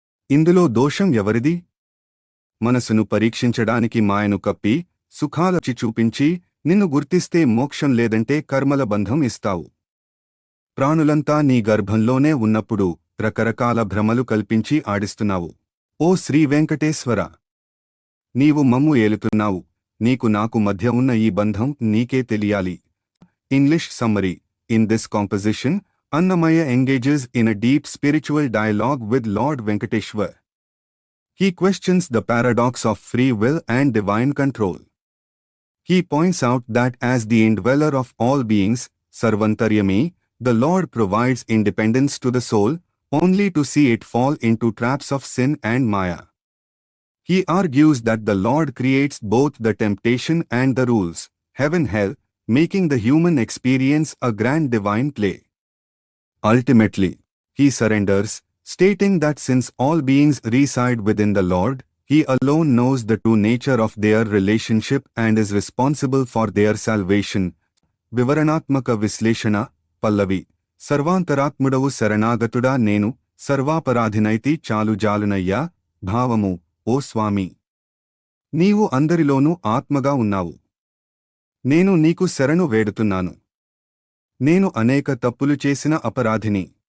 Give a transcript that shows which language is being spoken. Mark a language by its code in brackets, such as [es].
[te] ఇందులో దోషం ఎవరిది? మనసును పరీక్షించడానికి మాయను కప్పి, సుఖాలచి చూపించి, నిన్ను గుర్తిస్తే మోక్షం లేదంటే కర్మల బంధం ఇస్తావు. ప్రాణులంతా నీ గర్భంలోనే ఉన్నప్పుడు రకరకాల భ్రమలు కల్పించి ఆడిస్తున్నావు. ఓ శ్రీ వెంకటేశ్వర, నీవు మమ్ము ఏలుతున్నావు. నీకు నాకు మధ్య ఉన్న ఈ బంధం నీకే తెలియాలి. [en] English summary: in this composition, Annamaya engages in a deep spiritual dialogue with Lord Venkateshwar. He questions the paradox of free will and divine control. He points out that as the indweller of all beings, Sarvantaryami, the Lord provides independence to the soul, only to see it fall into traps of sin and Maya. He argues that the Lord creates both the temptation and the rules, heaven-hell, making the human experience a grand divine play. Ultimately, he surrenders, stating that since all beings reside within the Lord, he alone knows the true nature of their relationship and is responsible for their salvation. [te] వివరణాత్మక విశ్లేషణ పల్లవి: సర్వాంతరాత్ముడవు శరణాగతుడా నేను, సర్వాపరాధినైతి చాలు జాలునయ్యా. భావము: ఓ స్వామి, నీవు అందరిలోనూ ఆత్మగా ఉన్నావు. నేను నీకు శరణు వేడుతున్నాను. నేను అనేక తప్పులు చేసిన అపరాధిని.